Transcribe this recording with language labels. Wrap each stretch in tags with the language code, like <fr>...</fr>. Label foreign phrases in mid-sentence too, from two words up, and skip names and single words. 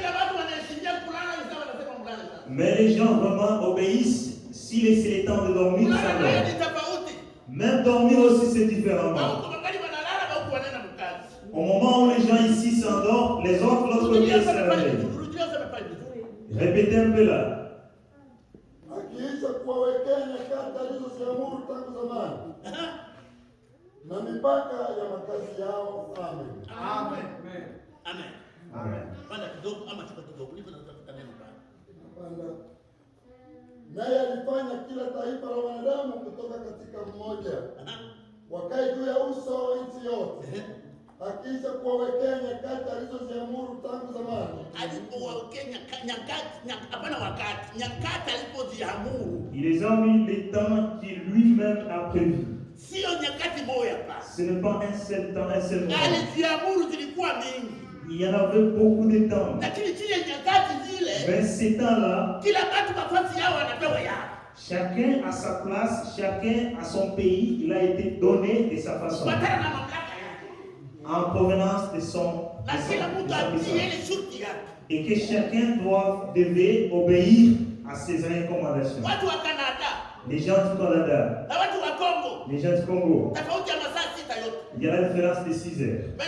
<fr>Mais les gens vraiment obéissent. Si c'est le temps de dormir, ça dort. Même dormir aussi, c'est différemment. Au moment où les gens ici s'endorment, les autres, l'autre côté, se réveillent. Répétez un peu là.</fr> <sw>Akiisha kuwawekea nyakati alizoziamuru tangu zamani na mipaka ya makazi yao. Amen. Amen. Amen. Amen. Bwana kidogo ama chukua kidogo ndipo tunatafuta neno Bwana. Naye alifanya kila taifa la wanadamu kutoka katika mmoja wakae juu ya uso wa nchi yote. Akiisha kuwawekea nyakati alizoziamuru tangu zamani. Alipowawekea nyakati, hapana wakati, nyakati alipoziamuru.</sw> <fr>Il les a mis les temps qu'il lui-même a prévus.</fr> <sw>Sio nyakati moja pa.</sw> <fr>Ce n'est pas un seul temps, un seul moment.</fr> <sw>Aliziamuru zilikuwa mingi.</sw> <fr>Il y en avait beaucoup de temps.</fr> <sw>Lakini zile nyakati zile,</sw> <fr>mais ces temps-là,</fr> <sw>kila watu nafasi yao wanapewa yao.</sw> <fr>Chacun a sa place, chacun a son pays, il a été donné de sa façon. En provenance de son et que chacun devait obéir à ses recommandations. Les gens du Canada, les gens du Congo, il y a la différence de 6 heures.</fr>